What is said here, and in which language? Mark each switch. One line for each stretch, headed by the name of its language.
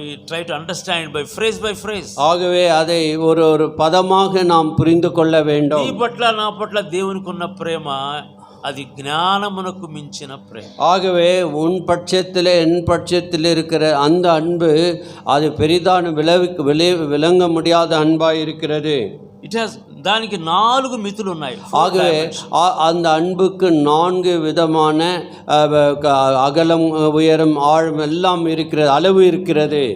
English: try to understand by phrase.
Tamil: ஆகவே அதை ஒரு பதமாக நாம் புரிந்து கொள்ள வேண்டும்.
Telugu: నీ పట్ల నా పట్ల దేవునికి ఉన్న ప్రేమ అది జ్ఞానమునకు మించిన ప్రేమ.
Tamil: ஆகவே உன் பட்சத்தில் என் பட்சத்தில் இருக்கிற அந்த அன்பு அது பெரிதான விளங்க முடியாத அன்பாய் இருக்கிறது.
English: It has
Telugu: దానికి 4 మితులు ఉన్నాయి.
Tamil: ஆகவே அந்த அன்புக்கு 4 விதமான அகலம் உயரம் ஆழம் எல்லாம் இருக்கிறது, அளவு இருக்கிறது.